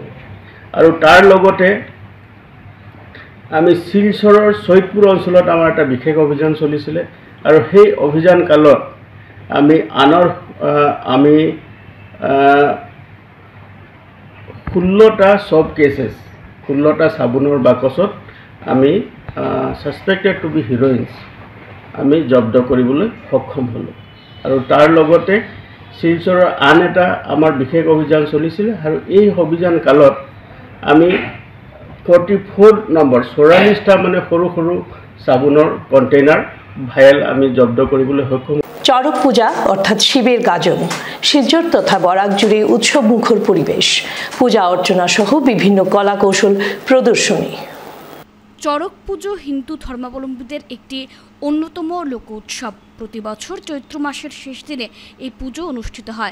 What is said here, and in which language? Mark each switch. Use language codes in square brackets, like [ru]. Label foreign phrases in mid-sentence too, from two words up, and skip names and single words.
[as] আৰু তাৰ লগতে আমি শিলচৰৰ সৈদপুৰ অঞ্চলত আমাৰ এটা বিশেষ অভিযান চলিছিলে আৰু সেই অভিযান কালত আমি 16টা সব কেছেছ 16টা চাবোনৰ বাকচত আমি [en] suspected to be heroins [as] আমি জব্দ কৰিবলৈ সক্ষম হ'লোঁ। আৰু তাৰ লগতে শিলচৰৰ আন এটা আমাৰ বিশেষ অভিযান চলিছিলে আৰু এই অভিযান কালত আমি 44 নম্বৰ 44টা মানে সৰু সৰু চাবোনৰ [en] container vial [as] আমি জব্দ কৰিবলৈ সক্ষম। [bn] চড়ক পূজা অর্থাৎ শিবের গাজন শিলচর তথা বরাক জুড়ে উৎসব মুখর পরিবেশ, পূজা অর্চনা সহ বিভিন্ন কলা কৌশল প্রদর্শনী। চড়ক পুজো হিন্দু ধর্মাবলম্বীদের একটি অন্যতম লোক উৎসব। প্রতি বছর চৈত্র মাসের শেষ দিনে এই পুজো অনুষ্ঠিত হয়।